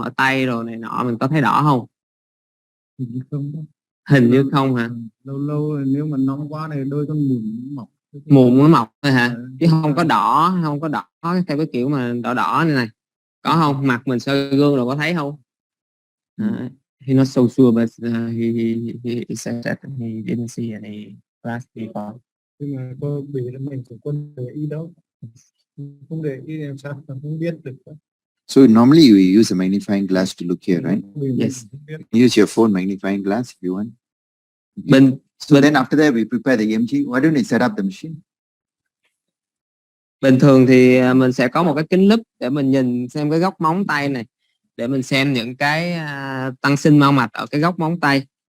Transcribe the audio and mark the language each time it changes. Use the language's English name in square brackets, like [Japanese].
[Vietnamese] Ở tay rồi này nọ mình có thấy đỏ không? Hình như không hả? Lâu nếu mà nóng quá này đôi con mụn mọc. Mụn nó mọc thôi hả? Chứ không có đỏ theo cái kiểu mà đỏ này. Có không? Mặt mình soi gương rồi có thấy không? [English] He not so sure, but he said that he didn't see any rash before. [Vietnamese] Nhưng mà có bị là mình cũng không để ý đâu. Không để ý làm sao không biết được. [English] So normally you use a magnifying glass to look here, right? Yes. Use your phone magnifying glass if you want. So then after that we prepare the EMG. Why don't we set up the machine? [Vietnamese] Bình thường thì mình sẽ có một cái kính lúp để mình nhìn xem cái góc móng tay này, để mình xem những cái tăng sinh mao mạch ở cái góc móng tay.